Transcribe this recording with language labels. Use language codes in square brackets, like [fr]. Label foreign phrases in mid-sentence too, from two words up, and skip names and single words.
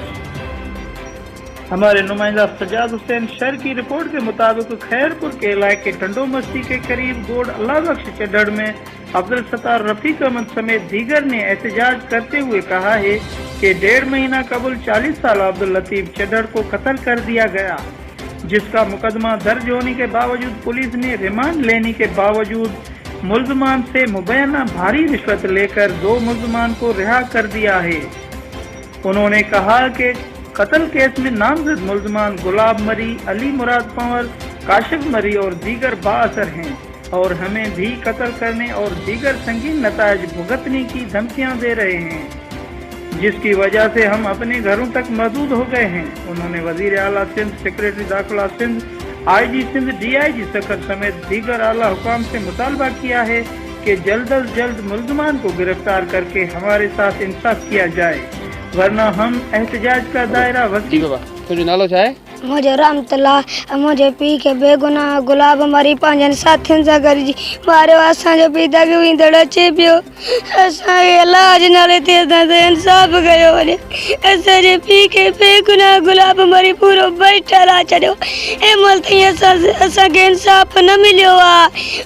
[ur] ہمارے نمائندہ سجاد حسین شر کی رپورٹ کے مطابق خیرپور کے علاقے ٹنڈو بستی کے قریب گوڈ اللہ بخش چڑھ میں عبدالستار رفیق احمد سمیت دیگر نے احتجاج کرتے ہوئے کہا ہے کہ 1.5 مہینہ قبل 40 سال عبداللطیف چڑھ کو قتل کر دیا گیا، جس کا مقدمہ درج ہونے کے باوجود پولیس نے ریمانڈ لینے کے باوجود ملزمان سے مبینہ بھاری رشوت لے کر 2 ملزمان کو رہا کر دیا ہے. انہوں نے کہا کہ قتل کیس میں نامزد ملزمان گلاب مری، علی مراد پنور، کاشف مری اور دیگر بااثر ہیں اور ہمیں بھی قتل کرنے اور دیگر سنگین نتائج بھگتنے کی دھمکیاں دے رہے ہیں، جس کی وجہ سے ہم اپنے گھروں تک محدود ہو گئے ہیں. انہوں نے وزیر اعلیٰ سندھ، سیکرٹری داخلہ سندھ، IG سندھ، DIG سکھر سمیت دیگر اعلیٰ حکام سے مطالبہ کیا ہے کہ جلد از جلد ملزمان کو گرفتار کر کے ہمارے ساتھ انصاف کیا جائے، ورنہ ہم احتجاج کا دائرہ وسیع. [sd] नालो छा आहे? मुझे रहमतुल्ला मुझे पी के बेगुनाह गुलाब मरी पंहिंजनि साथियुनि सां गॾिजी मारियो। असांजो पी दगवींदड़ अचे पियो, असांखे इलाज नाले ते असांजो इंसाफ़ कयो वञे। असांजे पी के बेगुनाह गुलाब मरी पूरो बैठल आहे छॾियो। ऐं महिल ताईं असांखे इंसाफ़ न मिलियो आहे।